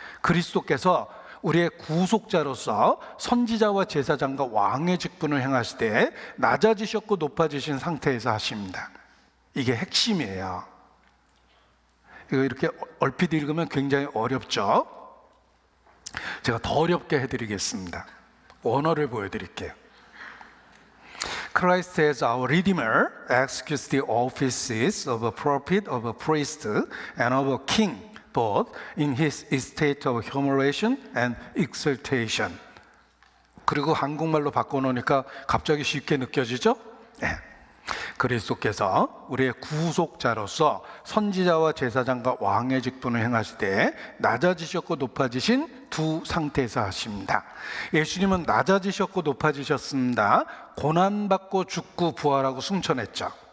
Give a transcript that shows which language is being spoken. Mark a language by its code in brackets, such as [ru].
[ko] 그리스도께서 우리의 구속자로서 선지자와 제사장과 왕의 직분을 행하시되 낮아지셨고 높아지신 상태에서 하십니다. 이게 핵심이에요. 이거 이렇게 얼핏 읽으면 굉장히 어렵죠? 제가 더 어렵게 해드리겠습니다. 원어를 보여드릴게요. [en] Christ as our Redeemer executes the offices of a prophet, of a priest, and of a king, both in his state of humiliation and exaltation. [ko] 그리고 한국말로 바꿔놓으니까 갑자기 쉽게 느껴지죠? 네. 그리스도께서 우리의 구속자로서 선지자와 제사장과 왕의 직분을 행하시되 낮아지셨고 높아지신 두 상태에서 하십니다. 예수님은 낮아지셨고 높아지셨습니다. 고난받고 죽고 부활하고 승천했죠.